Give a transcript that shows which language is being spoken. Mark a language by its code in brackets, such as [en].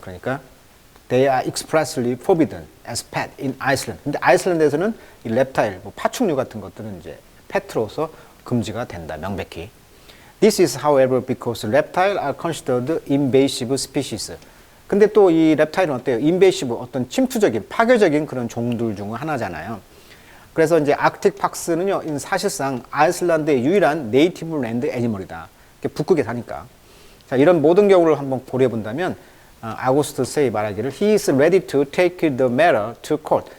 [ko] 그러니까 [en] they are expressly forbidden as pet in Iceland. [ko] 근데 아이슬란드에서는 이 랩타일, 파충류 같은 것들은 이제 페트로서 금지가 된다. 명백히. [en] This is however because reptiles are considered invasive species. [ko] 근데 또 이 reptile은 어때요? invasive, 어떤 침투적인, 파괴적인 그런 종들 중 하나잖아요. 그래서 이제 아크틱 팍스는요, 사실상 아이슬란드의 유일한 네이티브 랜드 애니멀이다. 북극에 사니까. 자, 이런 모든 경우를 한번 고려해 본다면, 아구스트 세이 말하기를 [en] he is ready to take the matter to court.